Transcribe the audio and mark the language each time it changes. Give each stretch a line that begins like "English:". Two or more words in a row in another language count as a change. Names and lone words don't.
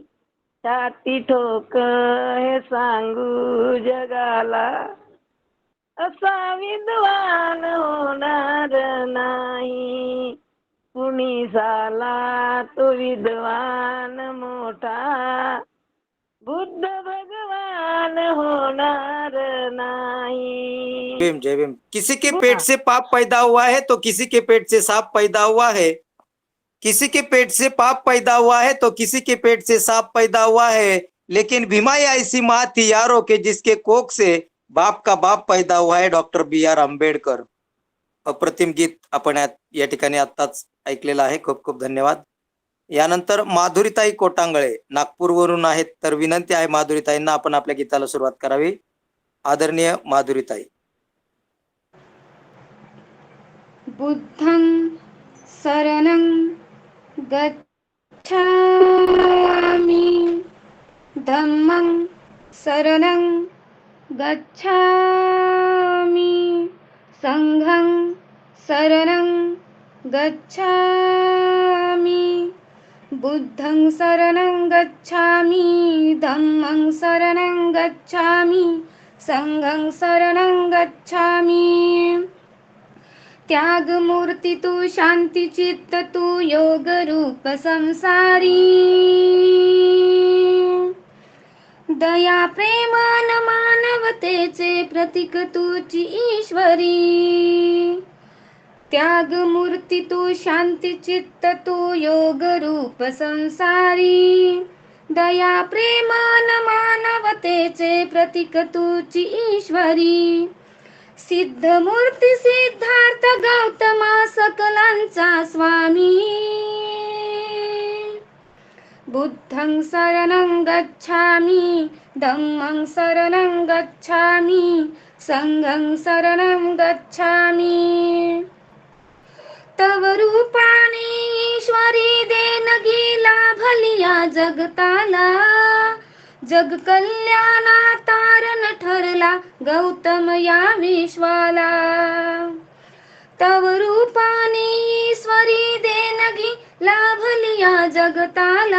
Marathi: छाती ठोक हे सांगू जगाला, असा विद्वान होणार नाही. कुणी झाला तो विद्वान मोठा, बुद्ध भगवान होणार नाही. जय भीम, जय भीम.
Hindi: किसी के पेट से पाप पैदा हुआ है तो किसी के पेट से सांप पैदा हुआ है. किसी के पेट से पाप पैदा हुआ है तो किसी के पेट से सांप पैदा हुआ है. लेकिन भीमाई ऐसी माँ थी यारों के जिसके कोख से बाप का बाप पैदा हुआ है. डॉक्टर BR आंबेडकर.
Marathi: अप्रतिम गीत आपण या ठिकाणी आत्ताच ऐकलेलं आहे. खूप खूप धन्यवाद. यानंतर माधुरीताई कोटांगळे नागपूरवरून आहेत. तर विनंती आहे माधुरीताईंना आपण आपल्या गीताला सुरुवात करावी. आदरणीय माधुरीताई.
Pali: बुद्धं शरणं गच्छामि, धम्मं शरणं गच्छामि, संघं शरणं गच्छामि. बुद्धं शरणं गच्छामि, धम्मं शरणं गच्छामि, संघं शरणं गच्छामि.
Marathi: त्याग मूर्ती तू, शांती चित्त तू, योग रूप संसारी. दया प्रेमान मानवतेचे प्रतीक तूची ईश्वरी. त्याग मूर्ती तू, शांती चित्त तू, योग रूप संसारी. दया प्रेम न मानवतेचे प्रतीक तूची ईश्वरी. सिद्ध मूर्ती सिद्धार्थ गौतमा सकलांचा स्वामी.
Pali: बुद्धं शरणं गच्छामि, धम्मं शरणं गच्छामि, संघं शरणं गच्छामि.
Marathi: तव रूपाने ईश्वरी देणगी लाभली या जगताला. जग कल्याणा तारण ठरला गौतम या विश्वाला. तव रूपाने ईश्वरी देणगी लाभली या जगताला.